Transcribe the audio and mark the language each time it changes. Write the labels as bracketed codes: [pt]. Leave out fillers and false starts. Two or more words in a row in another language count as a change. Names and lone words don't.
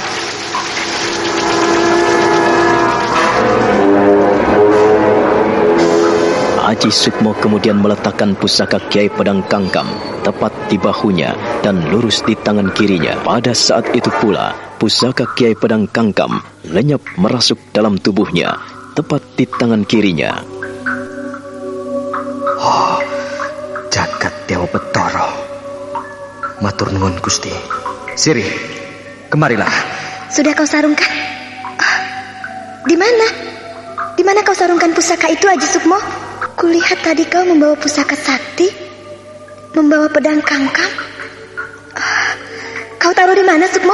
[id] Aji Sukmo kemudian meletakkan pusaka Kiai Pedang Kangkam tepat di bahunya dan lurus di tangan kirinya. Pada saat itu pula, pusaka Kiai Pedang Kangkam lenyap merasuk dalam tubuhnya, tepat di tangan kirinya. [jv] Jagat Dewa Betara, matur nuwun Gusti. [id] Siri, kemarilah. Sudah kau sarungkan? Di mana? Di mana kau sarungkan pusaka itu, Aji Sukmo? Kulihat tadi kau membawa pusaka sakti, membawa pedang kangkam. Kau taruh di mana, Sukmo?